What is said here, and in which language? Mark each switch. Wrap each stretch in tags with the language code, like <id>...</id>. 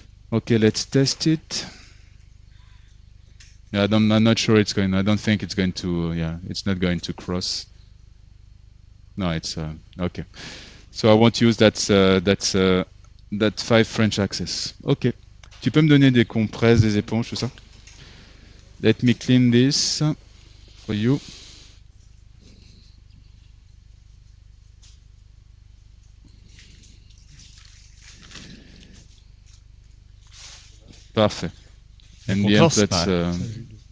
<en>Okay, let's test it. Yeah, I'm not sure it's going. I don't think it's going to. Yeah, it's not going to cross. No, it's okay. So I won't use that 5 French axis. Okay.</en> <fr>Tu peux me donner des compresses, des éponges, tout ça?</fr> <en>Let me clean this for you.</en> <fr>Parfait.</fr> <en>And the end, Compost let's</en>